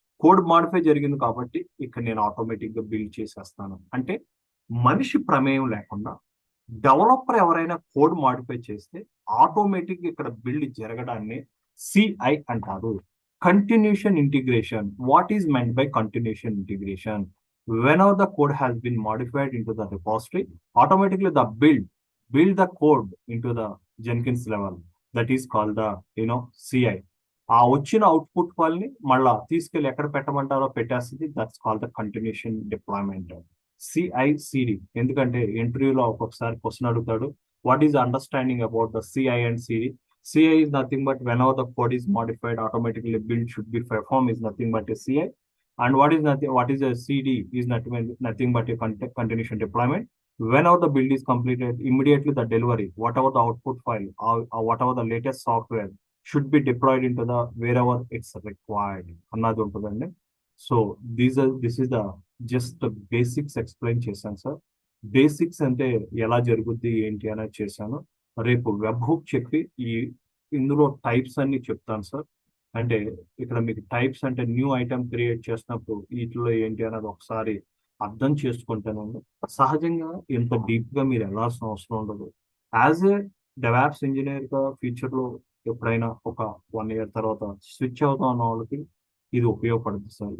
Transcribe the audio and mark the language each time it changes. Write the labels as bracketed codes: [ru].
[te] Code modify జరిగింది కాబట్టి ఇక్కడ నేను ఆటోమేటిక్ గా బిల్డ్ చేసేస్తాను. అంటే మనిషి ప్రమేయం లేకుండా డెవలపర్ ఎవరైనా కోడ్ మాడిఫై చేస్తే ఆటోమేటిక్ ఇక్కడ బిల్డ్ జరగడాన్ని సిఐ అంటారు, continuation integration. [en] What is meant by continuation integration? Whenever the code has been modified into the repository, automatically the build the code into the Jenkins level. That is called the CI. [te] ఆ వచ్చిన output ఫైల్ని మళ్ళా తీసుకెళ్ళి ఎక్కడ పెట్టమంటారో పెట్టేస్తుంది. [en] That's called the continuation deployment, CI/CD. [te] ఎందుకంటే ఇంటర్వ్యూలో ఒక్కొక్కసారి క్వశ్చన్ అడుగుతాడు, [en] What is understanding about the CI and CD? CI is nothing but whenever the code is modified, automatically build should be performed is nothing but a CI. And what is a CD is nothing but a continuation deployment. Whenever the build is completed, immediately the delivery, whatever the output file or whatever the latest software should be deployed into the wherever it's required. [te] అన్నది ఉంటుందండి. [en] so this is the just the basics explain [te] చేశాను sir. Basics అంటే ఎలా జరుగుద్ది ఏంటి అనేది చేశాను. రేపు వెబ్ హుక్ చెప్పి ఇందులో టైప్స్ అన్ని చెప్తాను సార్. అంటే ఇక్కడ మీకు టైప్స్ అంటే న్యూ ఐటమ్ క్రియేట్ చేసినప్పుడు వీటిలో ఏంటి అనేది ఒకసారి అర్థం చేసుకుంటానండి. సహజంగా ఇంత డీప్ గా మీరు వెళ్ళాల్సిన అవసరం ఉండదు. యాజ్ ఏ డెవాప్స్ ఇంజనీర్ గా ఫ్యూచర్ లో ఎప్పుడైనా ఒక 1 year తర్వాత స్విచ్ అవుతాం అన్న వాళ్ళకి ఇది ఉపయోగపడుతుంది సార్.